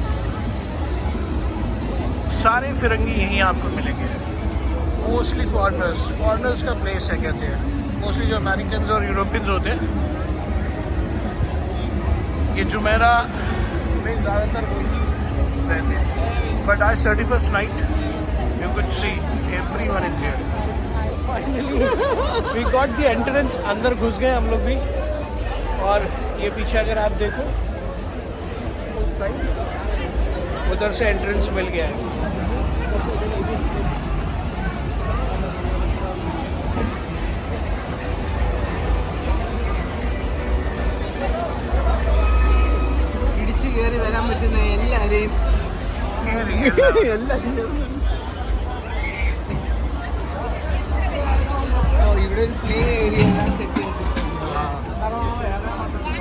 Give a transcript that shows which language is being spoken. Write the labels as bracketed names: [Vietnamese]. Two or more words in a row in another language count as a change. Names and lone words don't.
[Hindi] सारे फिरंगी यहीं आपको मिलेंगे, [English] mostly foreigners [Hindi] का प्लेस है कहते हैं. मोस्टली जो अमेरिकन और यूरोपियंस होते हैं ये जुमेरा में ज़्यादातर रहते हैं. [English] But आज 31st night you could see everyone is here. Finally we got the entrance. [Hindi] अंदर घुस गए हम लोग भी. और ये पीछे अगर आप देखो उस साइड, उधर से एंट्रेंस मिल गया है. [Malayalam] ഇടിച്ചു കയറി വരാൻ പറ്റുന്ന എല്ലാവരെയും ഇവിടെ ഒരു [English] play area set [Malayalam] ചെയ്തിട്ടുണ്ട്.